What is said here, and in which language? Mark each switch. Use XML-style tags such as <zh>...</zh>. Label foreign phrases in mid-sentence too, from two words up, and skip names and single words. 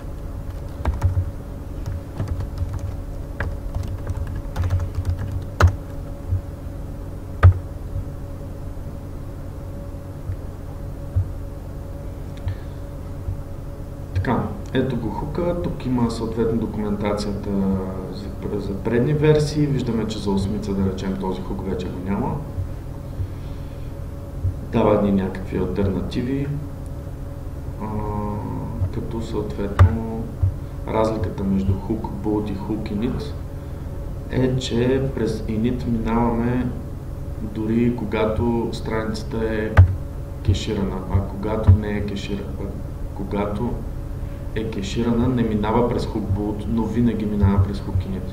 <bg>Така, ето го хука, тук има съответно документацията за предни версии, виждаме, че за 8-ица, да речем, този хук вече го няма. Дава ни някакви алтернативи, като съответно разликата между</bg> <en>hook boot</en> <bg>и</bg> <en>hook init</en> <bg>е, че през init минаваме дори когато страницата е кеширана, а когато не е кеширана. Когато е кеширана, не минава през</bg> <en>hook boot,</en> <bg>но винаги минава през</bg> <en>hook init.</en>